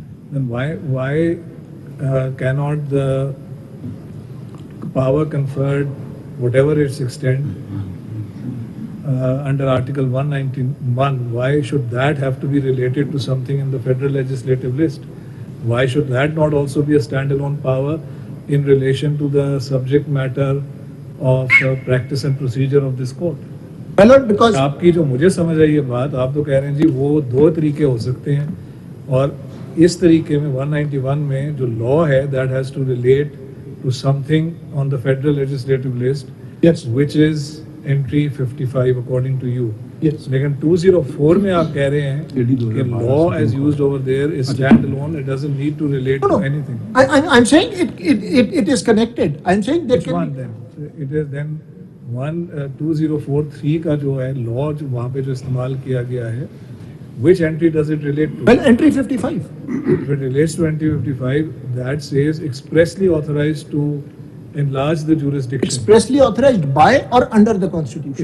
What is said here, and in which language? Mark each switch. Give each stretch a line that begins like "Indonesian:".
English: Then why cannot the power conferred, whatever its extent, under Article 191, why should that have to be related to something in the federal legislative list? Why should that not also be a standalone power in relation to the subject matter of practice and procedure of this court? Well, because
Hindi: आपकी जो मुझे समझ आई है बात, आप तो कह रहे हैं जी वो दो तरीके हो सकते हैं और इस तरीके में 191 में जो लॉ है
English: that has to relate to something on the federal legislative list, Yes. which is entry 55 according to you. Yes.
Hindi: लेकिन 204 में आप कह रहे हैं कि
English: law as used over there is standalone. It doesn't need to relate No, to no. anything. I'm saying it is connected. I'm saying that Which one then? It is then
Hindi: 2043 का जो है law जो वहाँ पे जो इस्तेमाल किया गया है,
English: which entry does it relate to? Well, entry 55. If it relates to entry 55, that says expressly authorized to enlarge the jurisdiction. Expressly authorized by or under the Constitution.